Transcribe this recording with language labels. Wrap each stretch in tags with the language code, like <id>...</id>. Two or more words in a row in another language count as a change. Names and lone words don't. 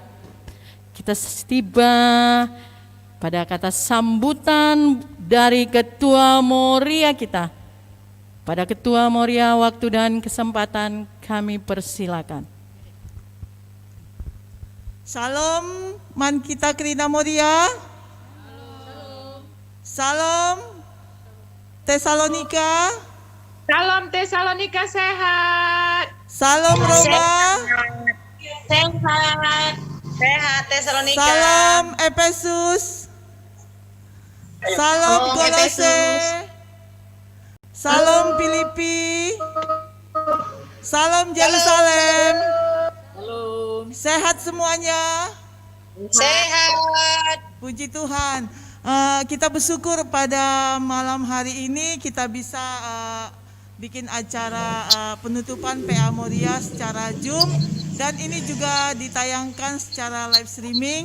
<id>Kita tiba pada kata sambutan dari Ketua Moria kita. Pada Ketua Moria, waktu dan kesempatan kami persilakan. Salam man kita Krina Moria. Salam Tesalonika. Salam Tesalonika sehat. Salam Roma. Sehat. Sehat Tesalonika. Salam Efesus. Salam Kolose. Salam Filipi. Salam Yerusalem. Sehat semuanya. Sehat. Puji Tuhan. Kita bersyukur pada malam hari ini kita bisa bikin acara penutupan PA Moria secara Zoom, dan ini juga ditayangkan secara live streaming.</id>